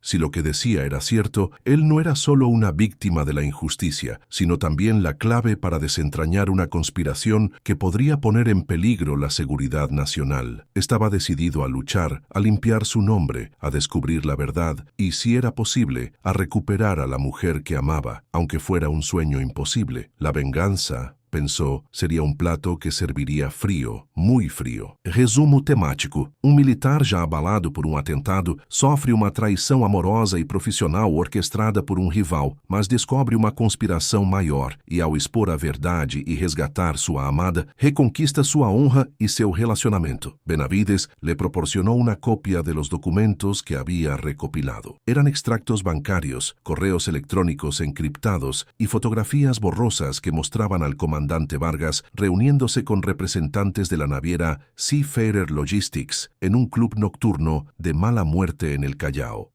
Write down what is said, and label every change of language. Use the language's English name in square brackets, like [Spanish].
[Spanish] Si lo que decía era cierto, él no era solo una víctima de la injusticia, sino también la clave para desentrañar una conspiración que podría poner en peligro la seguridad nacional. Estaba decidido a luchar, a limpiar su nombre, a descubrir la verdad y, si era posible, a recuperar a la mujer que amaba, aunque fuera un sueño imposible. La venganza, pensó, [Portuguese] seria um prato que serviria frio, muito frio. Resumo temático. Um militar já abalado por um atentado sofre uma traição amorosa e profissional orquestrada por um rival, mas descobre uma conspiração maior e, ao expor a verdade e resgatar sua amada, reconquista sua honra e seu relacionamento. [Spanish] Benavides le proporcionó una copia de los documentos que había recopilado. Eran extractos bancarios, correos electrónicos encriptados y fotografías borrosas que mostraban al comandante comandante Vargas reuniéndose con representantes de la naviera Seafarer Logistics en un club nocturno de mala muerte en el Callao.